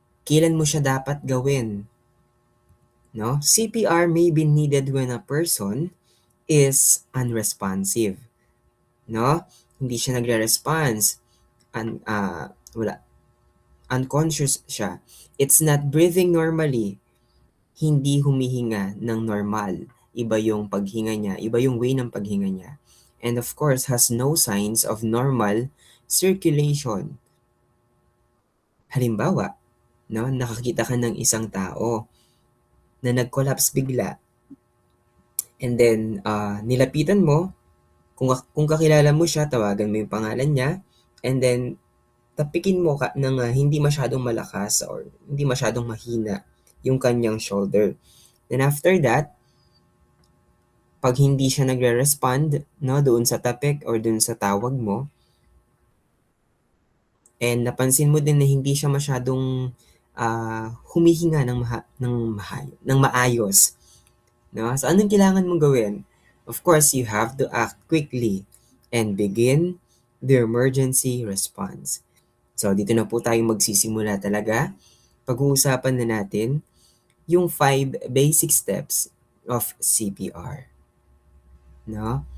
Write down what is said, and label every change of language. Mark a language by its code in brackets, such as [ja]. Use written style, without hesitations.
[tl] Kailan mo siya dapat gawin? No? [en] CPR may be needed when a person is unresponsive. [tl] No? Hindi siya nagre-response. Wala. Unconscious siya. [en] It's not breathing normally. [tl] Hindi humihinga ng normal. Iba yung paghinga niya. Iba yung way ng paghinga niya. [en] And of course, has no signs of normal circulation. [tl] Halimbawa, no, nakakita ka ng isang tao na nag-collapse bigla. And then, nilapitan mo, kung kakilala mo siya, tawagan mo yung pangalan niya, and then, tapikin mo ng hindi masyadong malakas or hindi masyadong mahina yung kanyang shoulder. Then after that, pag hindi siya nagre-respond, no, doon sa tapik or doon sa tawag mo, and napansin mo din na hindi siya masyadong humihinga ng maayos, no? So, anong kailangan mong gawin? [en] Of course, you have to act quickly and begin the emergency response. [tl] So, dito na po tayo magsisimula talaga. Pag-uusapan na natin yung [en] 5 basic steps of CPR. [tl] No?